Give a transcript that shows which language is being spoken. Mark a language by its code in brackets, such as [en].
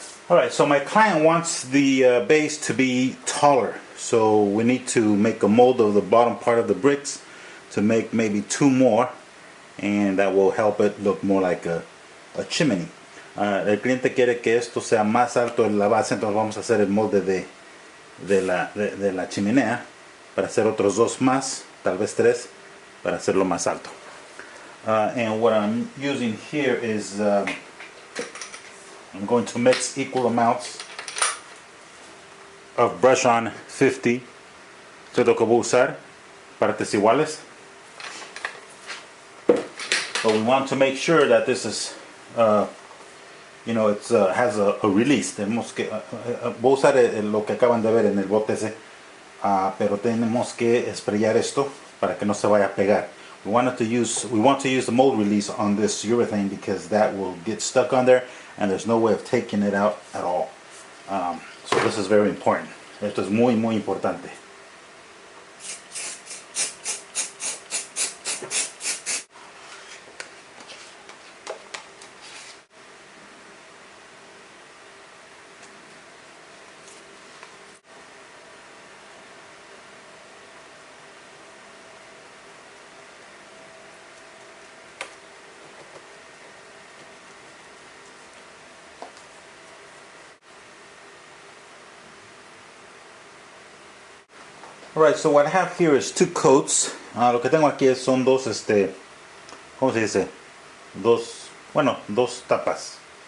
[en] Alright, so my client wants the base to be taller, so we need to make a mold of the bottom part of the bricks to make maybe 2 more, and that will help it look more like a chimney. [es] El cliente quiere que esto sea más alto en la base, entonces vamos a hacer el molde de la chimenea para hacer otros 2 más, tal vez 3, para hacerlo más alto. [en] And what I'm using here is I'm going to mix equal amounts of brush on 50. [es] Esto es lo que voy a usar, partes iguales. [en] But we want to make sure that this is, it has a release. [es] Tenemos que, voy a usar lo que acaban de ver en el bote ese. Pero tenemos que sprayar esto para que no se vaya a pegar. [en] We want to use the mold release on this urethane because that will get stuck on there and there's no way of taking it out at all. So this is very important. [es] Esto es muy importante. [en] Alright, so what I have here is 2 coats. [es] Lo que tengo aquí son dos, ¿cómo se dice? Dos tapas.